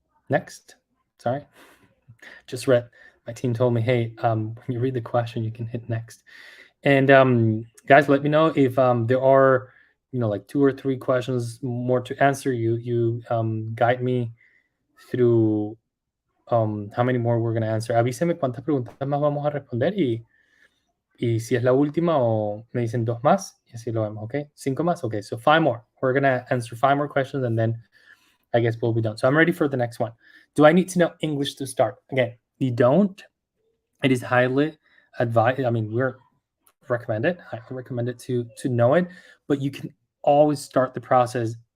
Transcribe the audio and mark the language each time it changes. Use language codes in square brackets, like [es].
[en] Next. Sorry. Just read. My team told me, hey, when you read the question, you can hit next. And guys, let me know if there are, like 2 or 3 questions more to answer. You guide me through how many more we're going to answer. [es] Avíseme cuántas preguntas más vamos a responder y si es la última o me dicen 2 más y así lo vemos, okay? 5 más, [en] okay, so 5 more. We're going to answer 5 more questions and then I guess we'll be done. So I'm ready for the next one. Do I need to know English to start? Again, you don't. It is highly advised. I mean, we're recommended. I recommend it to know it, but you can always start the process.